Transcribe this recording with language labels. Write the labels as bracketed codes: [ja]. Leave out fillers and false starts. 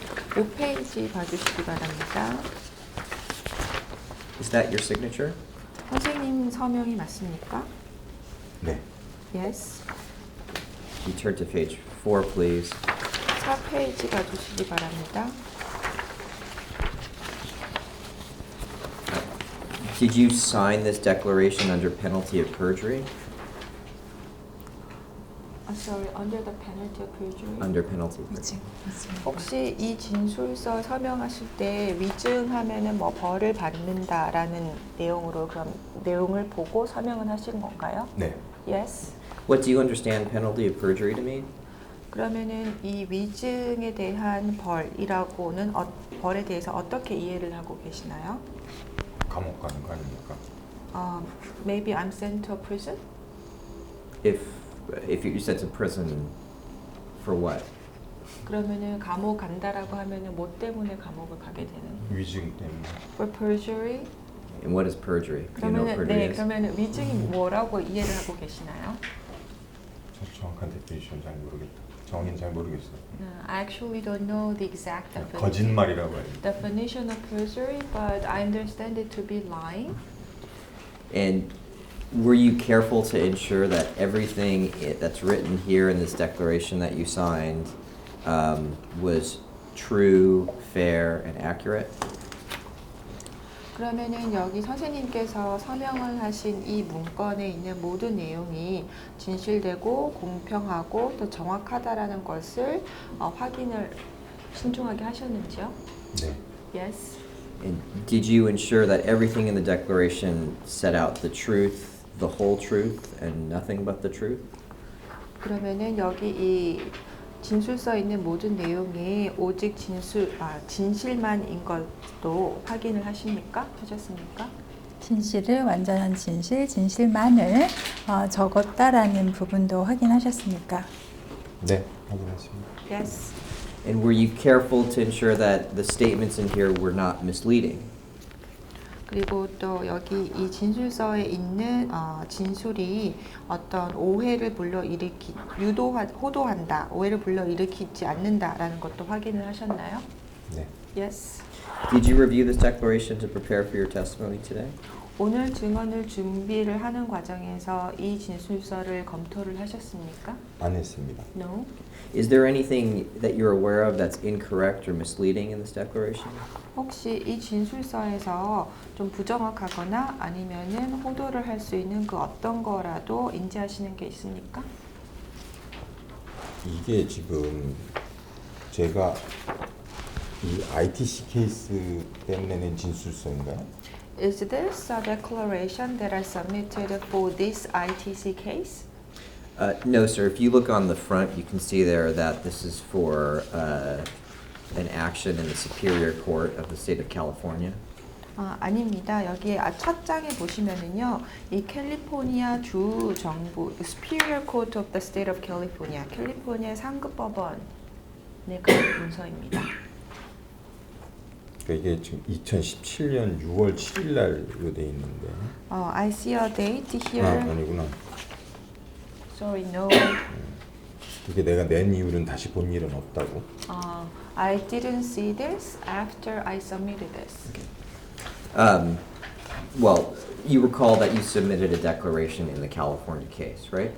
[ko] 5페이지 봐주시기 바랍니다. [en] is that your signature? [ko] 선생님 서명이 맞습니까? 네. [en] Yes. You turn to page 4, please. [ko] 4페이지 봐주시기 바랍니다. [en] Did you sign this declaration under penalty of perjury? Sorry, under the penalty of perjury. Under penalty of perjury. [ko] 혹시 이 진술서 서명하실 때 위증하면은 뭐 벌을 받는다라는 내용으로 그럼 내용을 보고 서명을 하신 건가요? 네. [en] Yes. What do you understand penalty of perjury to mean? [ko] 그러면은 이 위증에 대한 벌이라고는 벌에 대해서 어떻게 이해를 하고 계시나요? 감옥 가는 거 아닙니까? [en] Maybe I'm sent to a prison. If you're sent to prison for what? [ko] 그러면은 감옥 간다라고 하면은 뭐 때문에 감옥을 가게 되는? 위증 때문에. [en] For perjury. And what is perjury? Do you know what perjury [ko] 네, [en] is? [ko] 그러면은 위증이 뭐라고 이해를 하고 계시나요? 저 정확한 데피니션 잘 모르겠다. 정의는 잘 모르겠어요. [en] I actually don't know the exact [ko] 거짓말이라고 해요. [en] definition of perjury, but I understand it to be lying. And were you careful to ensure that everything that's written here in this declaration that you signed was true, fair, and accurate? [ko] 그러면은 여기 선생님께서 서명을 하신 이 문건에 있는 모든 내용이 진실되고 공평하고 또 정확하다라는 것을 확인을 신중하게 하셨는지요? 네. [en] Yes. And did you ensure that everything in the declaration set out the truth, the whole truth, and nothing but the truth? [ko] 그러면은 여기 이 진술서에 있는 모든 내용이 오직 진실만인 것도 확인을 하셨습니까? 진실을 완전한 진실, 진실만을 적었다라는 부분도 확인하셨습니까? 네, 확인했습니다. [en] Yes. And were you careful to ensure that the statements in here were not misleading? [ko] 그리고 또 여기 이 진술서에 있는 진술이 어떤 오해를 호도한다, 오해를 불러일으키지 않는다라는 것도 확인을 하셨나요? 네. [en] Yes. Did you review this declaration to prepare for your testimony today? [ko] 오늘 증언을 준비를 하는 과정에서 이 진술서를 검토를 하셨습니까? 안 했습니다. [en] No. Is there anything that you're aware of that's incorrect or misleading in this declaration? [ko] 혹시 이 진술서에서 좀 부정확하거나 아니면은 호도를 할 수 있는 그 어떤 거라도 인지하시는 게 있습니까? 이게 지금 제가 이 ITC 케이스 때문에 낸 진술서인가요? [en] Is this a declaration that I submitted for this ITC case? No, sir. If you look on the front, you can see there that this is for an action in the Superior Court of the state of California. [ko] 아닙니다. 여기 첫 장에 보시면은요, 이 캘리포니아 주 정부 Superior Court of the State of California, 캘리포니아 상급 법원의 그 문서입니다. 그러니까 이게 지금 2017년 6월 7일 날로 돼 있는데. [en] I see a date here. [ko] 아니구나. [en] Sorry, no. [ko] 이게 내가 낸 이유는 다시 본 일은 없다고. [en] I didn't see this after I submitted this. Well, you recall that you submitted a declaration in the California case, right?